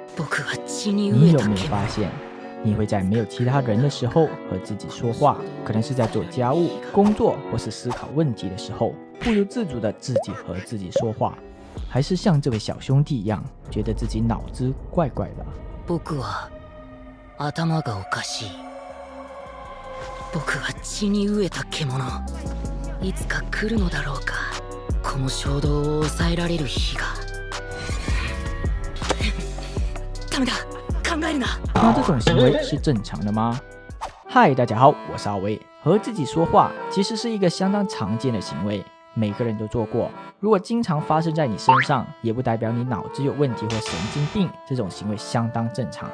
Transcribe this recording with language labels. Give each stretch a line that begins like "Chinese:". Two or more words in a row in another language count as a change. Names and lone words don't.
Chinese: 你有没有发现，你会在没有其他人的时候和自己说话，可能是在做家务、工作或是思考问题的时候，不由自主的自己和自己说话，还是像这位小兄弟一样，觉得自己脑子怪怪的。
Japanese: 僕は頭がおかしい。僕は血に飢えた獣。いつか来るのだろうか。この衝動を抑えられる日が。ダメだ。
Chinese: 那这种行为是正常的吗？嗨，大家好，我是阿威。和自己说话其实是一个相当常见的行为，每个人都做过。如果经常发生在你身上，也不代表你脑子有问题或神经病，这种行为相当正常。